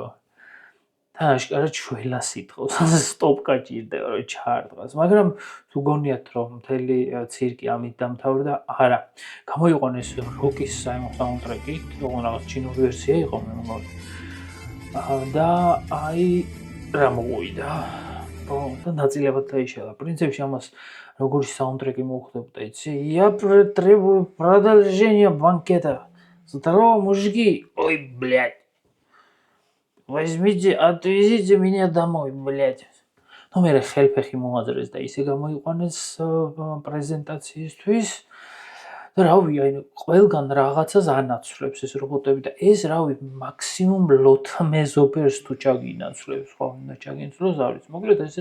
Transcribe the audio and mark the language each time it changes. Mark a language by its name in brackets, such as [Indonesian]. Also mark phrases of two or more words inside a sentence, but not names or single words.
[Georgian] თან აშკარად შველა სიტყავს, სტოპკა ჭირდება რომ ჩაარტყას, მაგრამ თუ გონიათ რომ მთელი ცირკი ამით დამთავრდა, არა. გამოიყვანეს როკის საუნდტრეკი, თუმცა რაღაც ჩინური ვერსია იყო მე მგონი. და აი რა მოუვიდა. და ნაწილებად დაიშალა. პრინციპში ამას როგორი საუნდტრეკი მოუხდებოდა, იცი? [Russian] Я требую продолжения банкета. Здорово, мужики. Ой, блядь. Возьмите, отвезите меня домой, блядь. [Georgian] მე ხელფეხი მოაძრეს და ისე გამოიყვანეს პრეზენტაციისთვის. და რავი, აი ყველგან რაღაცას ანაცვლებს ეს რობოტები და ეს რავი მაქსიმუმ ლოთმეზობერს თუ ჩაგინაცვლებს, ხო, უნდა ჩაგინაცვლოს, არ ვიცი.